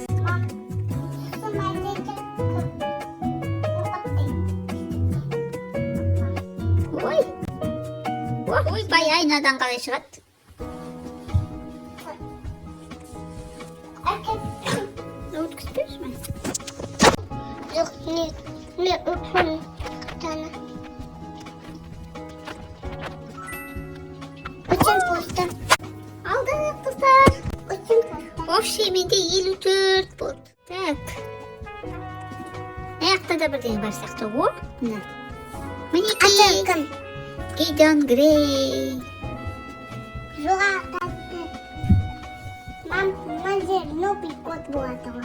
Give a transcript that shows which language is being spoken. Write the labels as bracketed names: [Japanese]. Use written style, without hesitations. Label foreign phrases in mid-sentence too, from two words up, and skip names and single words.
[Kazakh] Ой, ойбай, айнадан қалай шығады? Өткізбейсіз ме? Жоқ, не өтпеймін. [Russian] Очень пусто. [Kazakh] Алдық, қыздар. [Russian] Очень пусто. Вообще, [Kazakh] менде 54 болды. Так. Аяқта да бірдеңе бар сияқты. О, мына. Мінекей. Кім? Гидеон Грей. Жоғалтады. Мына [Russian] новый код [Kazakh] болады ғой.